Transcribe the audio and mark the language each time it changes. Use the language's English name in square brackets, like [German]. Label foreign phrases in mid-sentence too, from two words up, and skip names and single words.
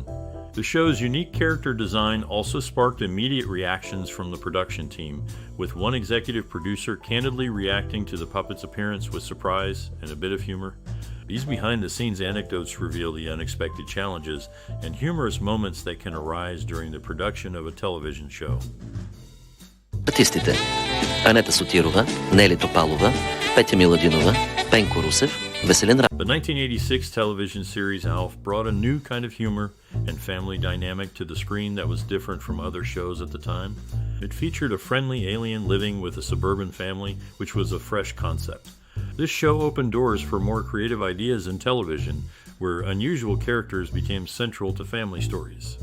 [English] The show's unique character design also sparked immediate reactions from the production team, with one executive producer candidly reacting to the puppet's appearance with surprise and a bit of humor. These behind-the-scenes anecdotes reveal the unexpected challenges and humorous moments that can arise during the production of a television show. [Bulgarian] Артистите: Анета Сотирова, Нели Топалова, Петя Миладинова, Пенко Русев, Веселин Ра. [English] The 1986 television series ALF brought a new kind of humor and family dynamic to the screen that was different from other shows at the time. It featured a friendly alien living with a suburban family, which was a fresh concept. This show opened doors for more creative ideas in television, where unusual characters became central to family stories.